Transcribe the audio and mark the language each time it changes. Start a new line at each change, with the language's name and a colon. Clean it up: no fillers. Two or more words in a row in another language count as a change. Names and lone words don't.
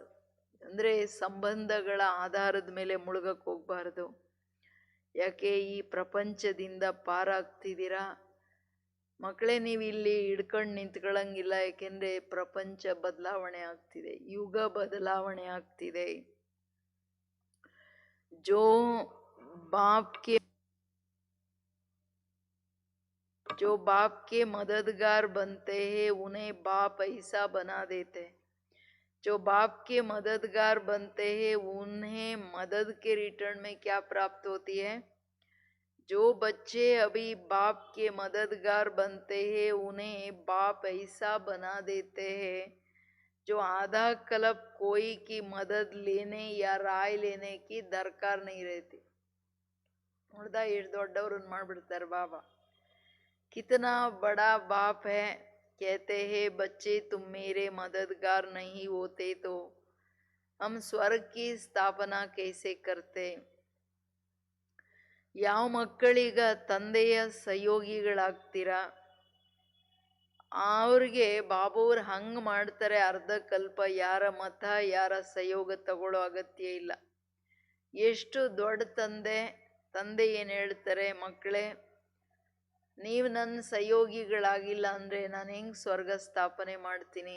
Kannada: ಅಂದರೆ ಸಂಬಂಧಗಳ ಆಧಾರದ ಮೇಲೆ ಮುಳುಗಕ್ಕೆ ಹೋಗ್ಬಾರ್ದು. ಯಾಕೆ ಈ ಪ್ರಪಂಚದಿಂದ ಪಾರಾಗ್ತಿದ್ದೀರಾ ಮಕ್ಕಳೇ, ನೀವು ಇಲ್ಲಿ ಹಿಡ್ಕೊಂಡು ನಿಂತ್ಕೊಳ್ಳಂಗಿಲ್ಲ. ಯಾಕೆಂದರೆ ಪ್ರಪಂಚ ಬದಲಾವಣೆ ಆಗ್ತಿದೆ, ಯುಗ ಬದಲಾವಣೆ ಆಗ್ತಿದೆ.
Hindi: जो बाप के मददगार बनते हैं उन्हें बाप ऐसा बना देते हैं. जो बाप के मददगार बनते हैं उन्हें मदद के रिटर्न में क्या प्राप्त होती है? जो बच्चे अभी बाप के मददगार बनते हैं उन्हें बाप ऐसा बना देते हैं जो आधा कल्प कोई की मदद लेने या राय लेने की दरकार नहीं रहती.
Kannada: ನೋಡ್ದ ಎಷ್ಟು ದೊಡ್ಡವ್ರನ್ನ ಮಾಡ್ಬಿಡ್ತಾರೆ ಬಾಬಾ.
Hindi: कितना बड़ा बाप है. कहते हैं बच्चे तुम मेरे मददगार नहीं होते तो हम स्वर्ग की स्थापना कैसे करते.
Kannada: ಯಾವ ಮಕ್ಕಳೀಗ ತಂದೆಯ ಸಹಯೋಗಿಗಳಾಗ್ತೀರಾ ಅವ್ರಿಗೆ ಬಾಬುವ್ರು ಹಂಗೆ ಮಾಡ್ತಾರೆ. ಅರ್ಧ ಕಲ್ಪ ಯಾರ ಮತ ಯಾರ ಸಹಯೋಗ ತಗೊಳ್ಳೋ ಅಗತ್ಯ ಇಲ್ಲ. ಎಷ್ಟು ದೊಡ್ಡ ತಂದೆ ಏನು ಹೇಳ್ತಾರೆ, ಮಕ್ಕಳೇ ನೀವು ನನ್ನ ಸಹಯೋಗಿಗಳಾಗಿಲ್ಲ ಅಂದರೆ ನಾನು ಹೆಂಗೆ ಸ್ವರ್ಗ ಸ್ಥಾಪನೆ ಮಾಡ್ತೀನಿ.